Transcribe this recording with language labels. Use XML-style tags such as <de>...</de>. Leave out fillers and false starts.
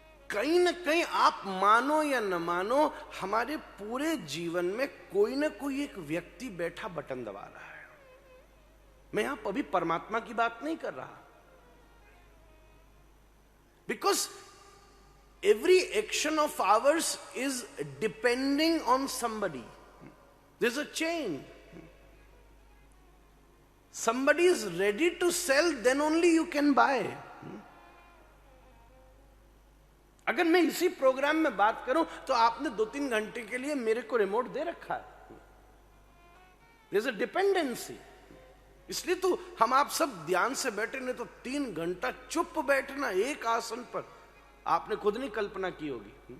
<hi>कहीं ना कहीं आप मानो या न मानो, हमारे पूरे जीवन में कोई ना कोई एक व्यक्ति बैठा बटन दबा रहा है। मैं यहां अभी परमात्मा की बात नहीं कर रहा,</hi> <en>Because every action of ours is depending on somebody. There is a chain. Somebody is ready to sell, then only you can buy.</en> <hi>अगर मैं इसी प्रोग्राम में बात करूं तो आपने 2-3 घंटे के लिए मेरे को रिमोट दे रखा है।</hi> <en>There's a dependency.</en> <hi>इसलिए तो हम आप सब ध्यान से बैठे, नहीं तो 3 घंटा चुप बैठना एक आसन पर, आपने खुद नहीं कल्पना की होगी।</hi>